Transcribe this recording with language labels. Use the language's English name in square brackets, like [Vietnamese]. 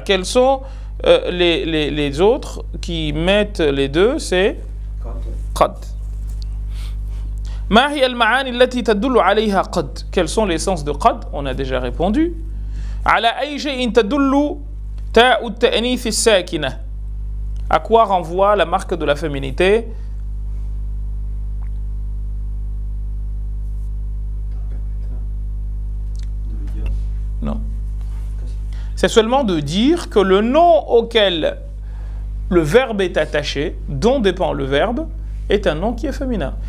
[French] Quels sont les autres qui mettent les deux? C'est قد. [Arabic] ما هي المعاني التي تدل عليها قد? [French] Quels sont les sens de قد? On a déjà répondu. [Arabic] على أي شيء تدل تاء التأنيث الساكنة? [French] À quoi renvoie la marque de la féminité? Non. C'est seulement de dire que le nom auquel le verbe est attaché, dont dépend le verbe, est un nom qui est féminin.